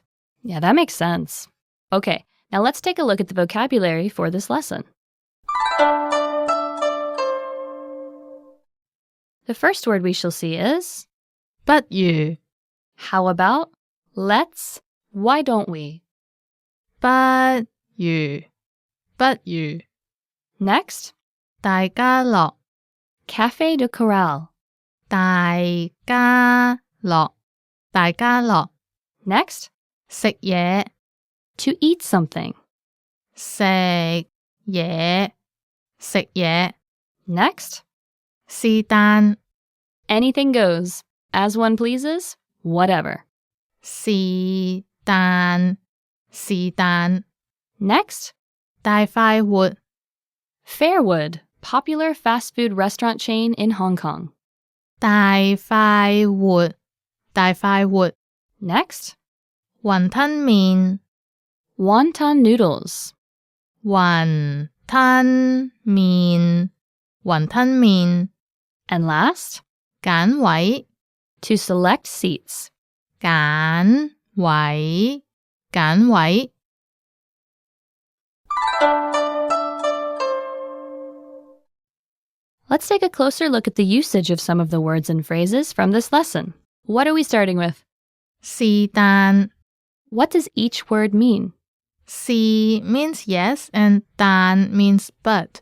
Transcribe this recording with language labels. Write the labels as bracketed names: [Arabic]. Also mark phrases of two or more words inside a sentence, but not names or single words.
[English] Yeah, that makes sense. Okay, now let's take a look at the vocabulary for this lesson. The first word we shall see is, [Cantonese] 不如 [English] how about, let's, why don't we? [Cantonese] 不如不如 [English] Next, 大家樂 Café de Corral. 大家樂大家樂 Next, [Cantonese] 食嘢 [English] to eat something. [Cantonese] 食嘢食嘢 [English] Next, [Cantonese] 是但 [English] anything goes. As one pleases, whatever. [Cantonese] 是但是但 [English] Next, 大快活 Fairwood, popular fast food restaurant chain in Hong Kong. 大快活大快活 Next, [Cantonese] 雲吞麵 [English] wonton noodles. [Cantonese] 雲吞麵雲吞麵 [English] And last, [Cantonese] 揀位 [English] to select seats. [Cantonese] 揀位揀位 [English] Let's take a closer look at the usage of some of the words and phrases from this lesson. What are we starting with? [Cantonese] 是但 [English] What does each word mean? 是 means yes and 但 means but.